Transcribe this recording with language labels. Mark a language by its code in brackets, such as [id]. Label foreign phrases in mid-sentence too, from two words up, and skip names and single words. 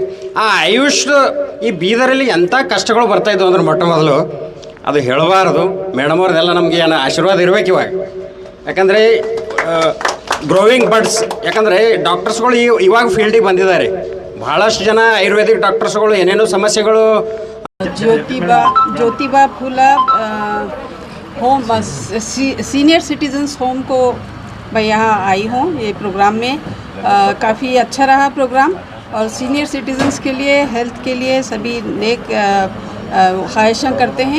[kn] ಆ ಆಯುಷ್ ಈ ಬೀದರಲ್ಲಿ ಎಂಥ ಕಷ್ಟಗಳು ಬರ್ತಾಯಿದ್ವು ಅಂದ್ರೆ ಮೊಟ್ಟ ಮೊದಲು ಅದು ಹೇಳಬಾರದು. ಮೇಡಮ್ ಅವ್ರದ್ದೆಲ್ಲ ನಮಗೆ ಏನು ಆಶೀರ್ವಾದ ಇರಬೇಕು ಇವಾಗ. ಯಾಕಂದರೆ [en] growing buds, [kn] ಯಾಕಂದರೆ ಡಾಕ್ಟರ್ಸ್ಗಳು ಇವಾಗ ಫೀಲ್ಡಿಗೆ ಬಂದಿದ್ದಾರೆ. ಭಾಳಷ್ಟು ಜನ [en] ayurvedic doctors [kn] ಏನೇನೋ ಸಮಸ್ಯೆಗಳು. [hi] ज्योतिबा फूला होम सीनियर सिटीजन्स होम को मैं यहाँ आई हूँ ये प्रोग्राम में. काफ़ी अच्छा रहा प्रोग्राम और [en] senior citizens [hi] के लिए, हेल्थ के लिए सभी नेक ख्वाहिशें करते हैं.